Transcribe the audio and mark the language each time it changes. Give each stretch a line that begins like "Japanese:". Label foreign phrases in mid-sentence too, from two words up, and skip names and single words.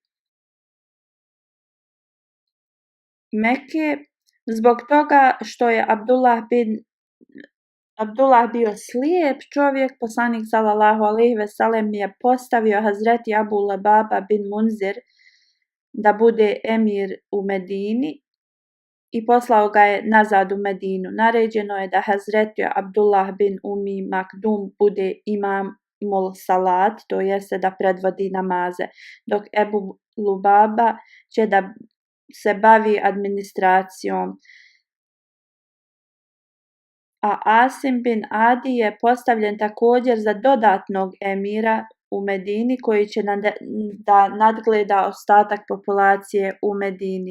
Bosnian: Mekke, zbog toga što je Abdullah bio slijep čovjek, poslanik
Arabic: صلى الله عليه وسلم
Bosnian: je postavio Hazreti Abu Lababa bin Munzir da bude emir u Medini. i poslao ga je nazad u Medinu. Naređeno je da Hazreti Abdullah bin Umi Makdum bude
Arabic: إمام الصلاة,
Bosnian: to jeste da predvodi namaze, dok Ebu Lubaba će da se bavi administracijom. A Asim bin Adi je postavljen također za dodatnog emira u Medini koji će da nadgleda ostatak populacije u Medini.